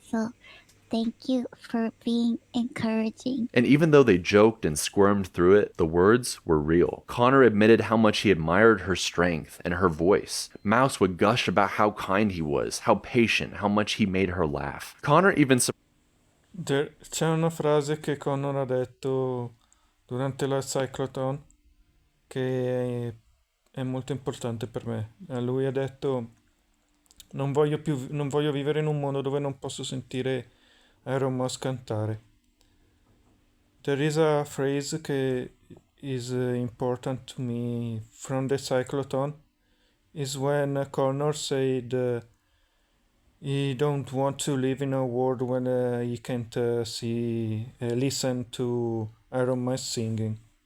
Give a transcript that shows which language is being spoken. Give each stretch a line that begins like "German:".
English: So thank you for being encouraging. And even though they joked and squirmed through it, the words were real. Connor admitted how much he admired her strength and her voice. Mouse would gush about how kind he was, how patient, how much he made her laugh. Connor even
Italian: C'è una frase che Connor ha detto durante la cyclotron che è molto importante per me. Lui ha detto: non voglio vivere in un mondo dove non posso sentire Iron Mouse cantare.
English: There is a phrase
Italian: che
English: is important to me from the cyclotron, is when Connor said he don't want to live in a world when he can't listen to Iron Mouse singing.